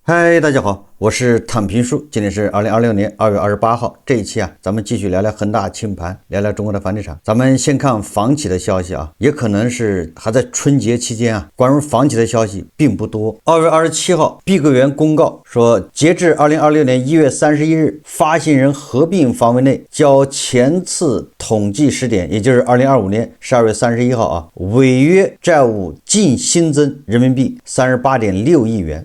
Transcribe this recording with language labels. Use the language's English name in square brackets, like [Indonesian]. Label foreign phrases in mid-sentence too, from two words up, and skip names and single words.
[Chinese] 嗨，大家好，我是躺平叔，今天是2026年2月28号。这一期咱们繼續聊聊恆大清盤，聊聊中國的房地產。咱們先看房企的消息也可能是還在春節期間關於房企的消息並不多。2月27號，碧桂園公告說，截至2026年1月31日，發行人合併範圍內較前次統計時點，也就是2025年12月31號違約債務淨新增人民幣38.6億元。